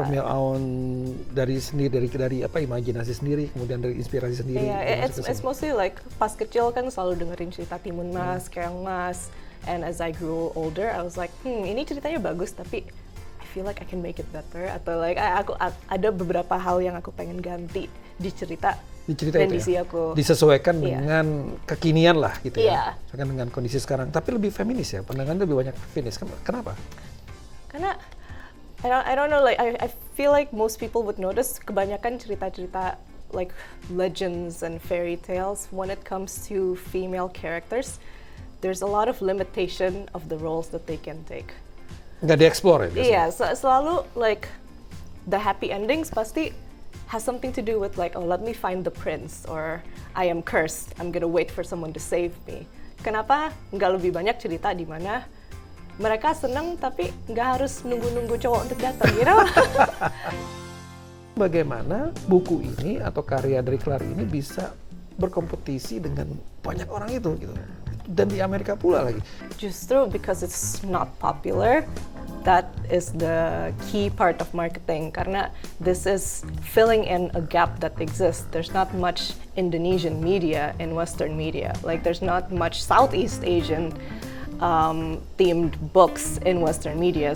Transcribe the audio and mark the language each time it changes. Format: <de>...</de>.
<en>From your own</en> <id>dari imajinasi sendiri, kemudian dari inspirasi sendiri.</id> <en>Yeah, it's mostly like</en> <id>pas kecil kan selalu dengerin cerita Timun Mas, Keong Mas.</id> <en>And as I grew older, I was like,</en> <id>ini ceritanya bagus, tapi</id> <en>I feel like I can make it better.</en> <id>Atau like aku ada beberapa hal yang aku pengen ganti di cerita kondisi ya? aku. Disesuaikan dengan kekinian lah gitu ya. Yeah. Sesuaikan dengan kondisi sekarang. Tapi lebih feminis ya, pandangannya lebih banyak feminis. Kenapa? Karena</id> <en>I don't know, like I feel like most people would notice</en> <id>kebanyakan cerita-cerita</id> <en>like legends and fairy tales when it comes to female characters. There's a lot of limitation of the roles that they can take.</en> <id>Nggak dieksplor ya biasanya? Iya, selalu</id> <en>like the happy endings pasti has something to do with like, oh let me find the prince, or I am cursed, I'm gonna wait for someone to save me.</en> <id>Kenapa nggak lebih banyak cerita di mana mereka seneng tapi nggak harus nunggu-nunggu cowok untuk datang,</id> <en>you know?</en> <id>Bagaimana buku ini atau karya dari Claire ini bisa berkompetisi dengan banyak orang itu gitu? Dan di Amerika pula lagi. Justru</id> <en>because it's not popular, that is the key part of marketing.</en> <id>Karena</id> <en>this is filling in a gap that exists. There's not much Indonesian media in Western media. Like there's not much Southeast Asian themed books in Western media.</en>